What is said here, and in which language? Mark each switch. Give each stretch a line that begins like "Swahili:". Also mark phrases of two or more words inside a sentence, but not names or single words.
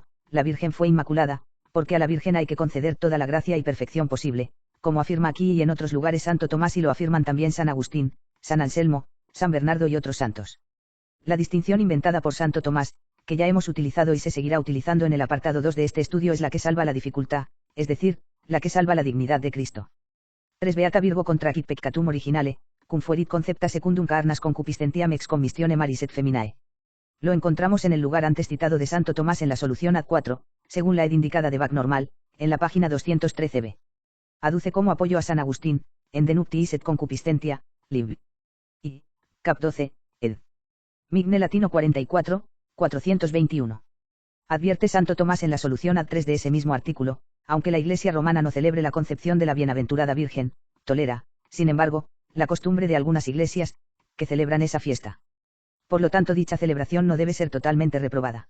Spanish: La Virgen fue inmaculada, porque a la Virgen hay que conceder toda la gracia y perfección posible, como afirma aquí y en otros lugares Santo Tomás y lo afirman también San Agustín, San Anselmo, San Bernardo y otros santos. La distinción inventada por Santo Tomás, que ya hemos utilizado y se seguirá utilizando en el apartado 2 de este estudio, es la que salva la dificultad, es decir, la que salva la dignidad de Cristo.
Latin: 3 Beata Virgo contracit peccatum originale, cum fuerit concepta secundum carnas concupiscentiam ex commistione maris et feminae.
Spanish: Lo encontramos en el lugar antes citado de Santo Tomás en la solución ad 4, según la ed indicada de Bach normal, en la página 213b. Aduce como apoyo a San Agustín, en De Nuptiis et Concupiscentia, lib. I. cap 12, ed. Migne latino 44, 421. Advierte Santo Tomás en la solución ad 3 de ese mismo artículo, aunque la Iglesia romana no celebre la concepción de la bienaventurada Virgen, tolera, sin embargo, la costumbre de algunas iglesias, que celebran esa fiesta. Por lo tanto, dicha celebración no debe ser totalmente reprobada.